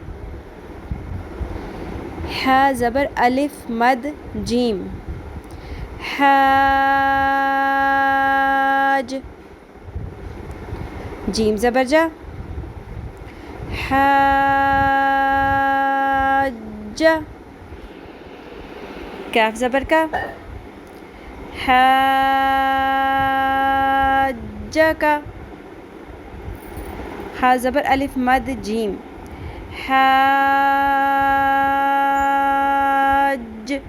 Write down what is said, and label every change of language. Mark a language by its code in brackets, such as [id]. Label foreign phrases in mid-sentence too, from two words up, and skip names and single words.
[ur] ح زبر الف مد جیم، حاج۔ جیم زبر جا، حاج۔ کاف زبر کا، حاجک۔ حا زبر الف مد جیم، حاج۔